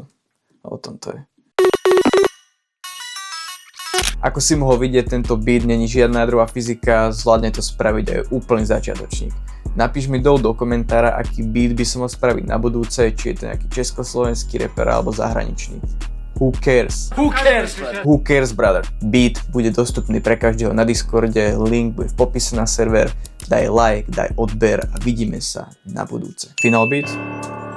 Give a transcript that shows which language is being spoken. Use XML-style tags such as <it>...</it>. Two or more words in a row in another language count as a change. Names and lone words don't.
<sk>A o tom to je. Ako si mohol vidieť, tento beat není žiadna jadrová fyzika, zvládne to spraviť aj úplný začiatočník. Napíš mi dolu do komentára, aký beat by som mal spraviť na budúce, či je to nejaký československý rapper alebo zahraničný.</sk> <en>Who cares? Who cares, brother? Who cares, brother?</en> <sk>Beat bude dostupný pre každého na Discorde, link bude v popise na server, daj like, daj odber a vidíme sa na budúce.</sk> <en>Final beat?</en>